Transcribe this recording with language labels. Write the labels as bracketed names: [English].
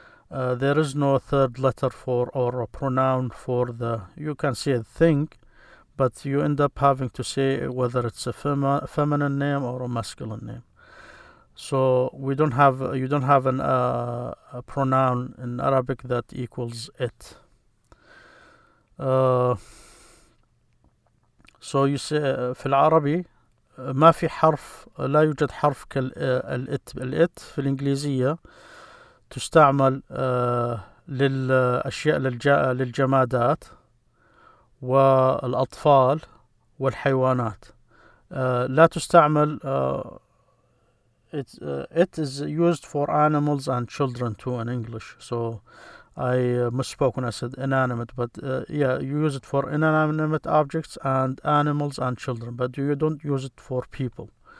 [English] There is no third letter for or a pronoun for the, you can say a thing, but you end up having to say whether it's a feminine name or a masculine name. So you don't have a pronoun in Arabic that equals it. So you say [Arabic] في العربي ما في حرف، لا يوجد حرف كالإت. الإت في الإنجليزية تستعمل للأشياء للجمادات والأطفال والحيوانات. لا تستعمل [English] it is used for animals and children too in English. So I misspoke when I said inanimate, but yeah, you use it for inanimate objects and animals and children, but you don't use it for people.